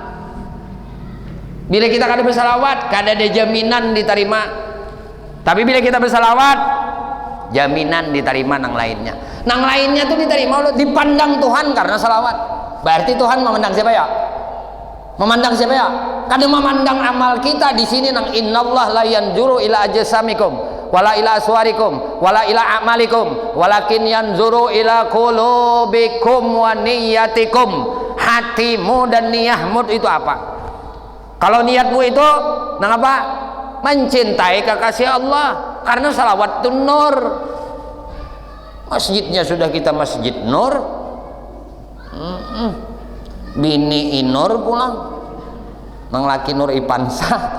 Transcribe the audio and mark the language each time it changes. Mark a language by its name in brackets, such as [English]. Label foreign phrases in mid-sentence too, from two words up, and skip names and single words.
[Banjar] Bila kita kada bersalawat, kada ada jaminan diterima. Tapi bila kita bersalawat, jaminan diterima nang lainnya. Nang lainnya tuh diterima oleh dipandang Tuhan karena salawat. Berarti Tuhan memandang siapa ya? Memandang siapa ya? Kada memandang amal kita di sini nang [Arabic] إن الله لا ينظر إلى أجسامكم ولا إلى أسواركم ولا إلى أعمالكم ولكن ينظر إلى قلوبكم ونياتكم. [Banjar] Hatimu dan niatmu itu apa? Kalau niatmu itu nang apa? Mencintai kekasih Allah karena salawat itu nur. Masjidnya sudah kita masjid nur. Bini inur pulang nang laki nur ipansa.